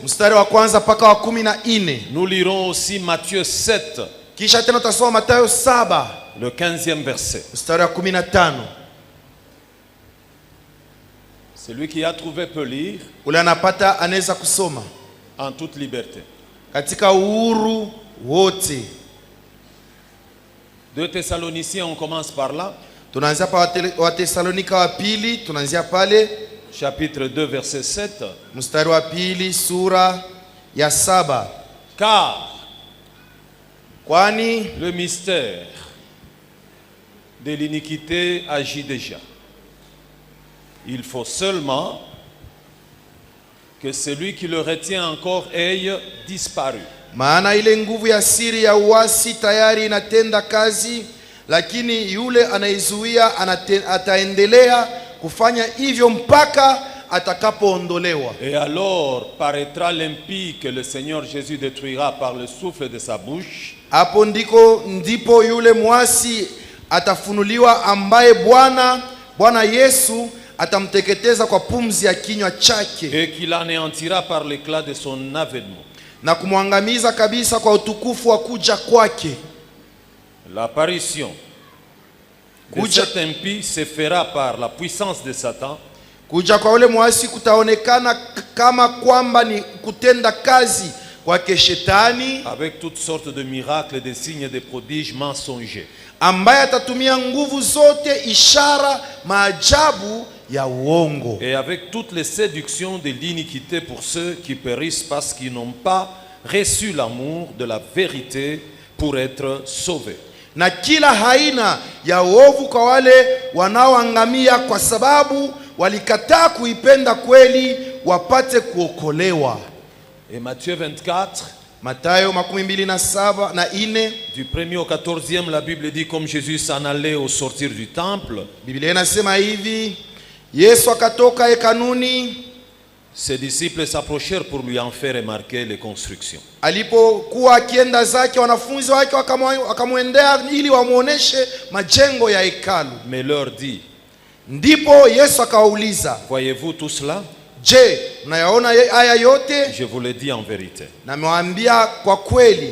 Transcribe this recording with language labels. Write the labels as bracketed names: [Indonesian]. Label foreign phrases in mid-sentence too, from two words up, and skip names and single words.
[Swahili] mstari wa kwanza mpaka wa 14. [French] Nous lirons aussi Matthieu 7, [Swahili] Kisha tena tasoma Mathayo 7 [French] le 15e verset. [Swahili] mstari wa 15. [French] Celui qui a trouvé peut lire [Swahili] Ule anapata anaweza kusoma [French] en toute liberté. [Swahili] katika uhuru wote. [French] 2 Thessaloniciens, on commence par là. [Swahili] Tunaanzia pa Watesalonika wa pili, tunaanzia pale [French] Chapitre 2, verset 7. [Swahili] mstari wa pili sura ya 7. [French] Car [Swahili] Kwani [French] le mystère de l'iniquité agit déjà. Il faut seulement que celui qui le retient encore ait disparu. [Swahili] maana ile nguvu ya siri ya uasi tayari inatenda kazi, lakini yule anaizuia ataendelea kufanya hivyo mpaka atakapoondolewa. [French] Et alors paraîtra l'impie que le Seigneur Jésus détruira par le souffle de sa bouche. [Swahili] Hapo ndipo yule mwasi atafunuliwa, ambaye Bwana Yesu atamteketeza kwa pumzi ya kinywa chake, [French] Et qu'il anéantira par l'éclat de son avènement. [Swahili] na kumwangamiza kabisa kwa utukufu wa kuja kwake. [French] L'apparition de [Swahili] Kuja- [French] cet impie se fera par la puissance de Satan, [Swahili] Kuja kwa ule mwasi kutaonekana kama kwamba ni kutenda kazi kwake Shetani, [French] avec toutes sortes de miracles, de signes et de prodiges mensongers. [Swahili] ambaye atatumia nguvu zote, ishara, maajabu ya uongo, [French] Et avec toutes les séductions de l'iniquité pour ceux qui périssent parce qu'ils n'ont pas reçu l'amour de la vérité pour être sauvés. [Swahili] na kila aina ya uovu kwa wale wanaoangamia kwa sababu walikataa kuipenda kweli wapate kuokolewa. [French] Et Matthieu 24, [Swahili] Mathayo 27:4. [French] du 1er au 14e, la Bible dit comme Jésus s'en allait au sortir du temple, [Swahili] Biblia inasema hivi: Yesu akatoka hekaluni, [French] ses disciples s'approchèrent pour lui en faire remarquer les constructions. [Swahili] alipokuwa akienda zake, wanafunzi wake wakamwendea ili wamuoneshe majengo ya hekalu. [French] Mais leur dit, [Swahili] Ndipo Yesu akawauliza, [French] voyez-vous tout cela? je, [Swahili] mnayaona haya yote? [French] Je vous le dis en vérité. [Swahili] Na amewaambia kwa kweli,